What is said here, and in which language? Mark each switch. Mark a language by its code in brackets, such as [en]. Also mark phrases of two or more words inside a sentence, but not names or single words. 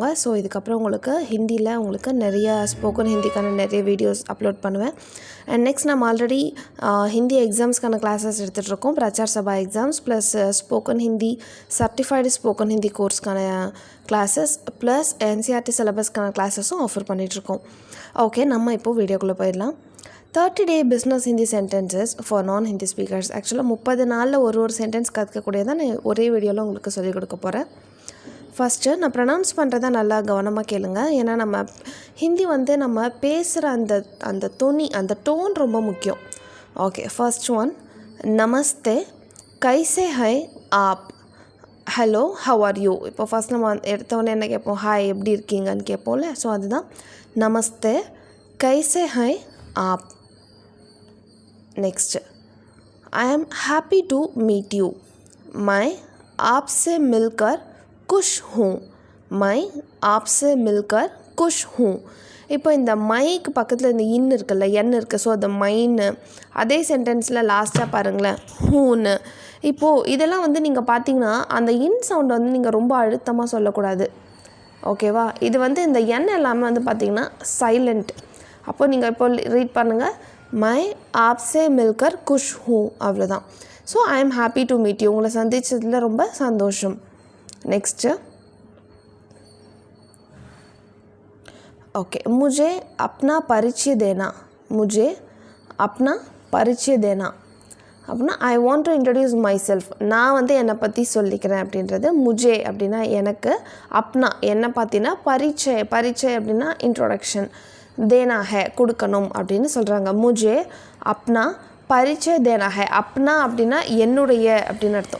[ta] ஸோ இதுக்கப்புறம் உங்களுக்கு ஹிந்தியில் உங்களுக்கு நிறைய [en] spoken Hindi [ta] நிறைய [en] videos upload [ta] பண்ணுவேன். [en] and next [ta] நம்ம [en] already Hindi exams classes [ta] எடுத்துகிட்ருக்கோம். [en] Prachar Sabha exams plus spoken Hindi certified spoken Hindi course classes plus NCERT syllabus classes offer பண்ணிகிட்ருக்கோம். [ta] ஓகே, நம்ம இப்போது வீடியோக்குள்ளே போயிடலாம். [en] 30-day business Hindi sentences for non-Hindi speakers. [ta] ஆக்சுவலாக 30 நாளில் ஒரு சென்டென்ஸ் கற்றுக்கக்கூடியதான் நான் ஒரே வீடியோவில் உங்களுக்கு சொல்லிக் கொடுக்க போகிறேன். ஃபஸ்ட்டு நான் ப்ரொனவுன்ஸ் பண்ணுறதை நல்லா கவனமாக கேளுங்க. ஏன்னா நம்ம ஹிந்தி நம்ம பேசுகிற அந்த தொனி, அந்த டோன் ரொம்ப முக்கியம். [en] okay, first one [hi] नमस्ते, कैसे हैं आप, [en] hello how are you. [ta] இப்போ ஃபஸ்ட் நம்ம எடுத்தவொடனே என்ன கேட்போம், ஹாய் எப்படி இருக்கீங்கன்னு கேட்போம்ல. ஸோ அதுதான் [hi] नमस्ते, कैसे हैं आप. नेक्स्ट, [en] I am happy to meet you, [hi] मैं आपसे मिलकर खुश हूँ, मैं आपसे मिलकर खुश हूँ. [ta] இப்போ இந்த மைக்கு பக்கத்தில் இந்த இன் இருக்குல்ல, என் இருக்குது. ஸோ அந்த மைன்னு அதே சென்டென்ஸில் லாஸ்ட்டாக பாருங்களேன் ஹூன்னு. இப்போது இதெல்லாம் நீங்கள் பார்த்தீங்கன்னா அந்த இன் சவுண்டை நீங்கள் ரொம்ப அழுத்தமாக சொல்லக்கூடாது. ஓகேவா? இது இந்த என் எல்லாமே பார்த்திங்கன்னா சைலண்ட். அப்போ நீங்கள் இப்போ ரீட் பண்ணுங்கள், [hi] मैं आपसे मिलकर खुश हूँ, [ta] அவ்வளோதான். [en] so I am happy to meet you, [ta] உங்களை சந்திச்சதில் ரொம்ப சந்தோஷம். [en] next, okay, [hi] मुझे अपना परिचय देना, मुझे अपना परिचय देना அப்படின்னா [en] I want to introduce myself, [ta] நான் என்னை பற்றி சொல்லிக்கிறேன் அப்படின்றது. முஜே அப்படின்னா எனக்கு, அப்னா என்னை பார்த்தீங்கன்னா, பரிச்சை அப்படின்னா இன்ட்ரோடக்ஷன், [hi] देना है [ta] கொடுக்கணும் அப்படின்னு சொல்கிறாங்க. [hi] मुझे अपना परिचय देना है, [ta] அப்னா அப்படின்னா என்னுடைய அப்படின்னு அர்த்தம்.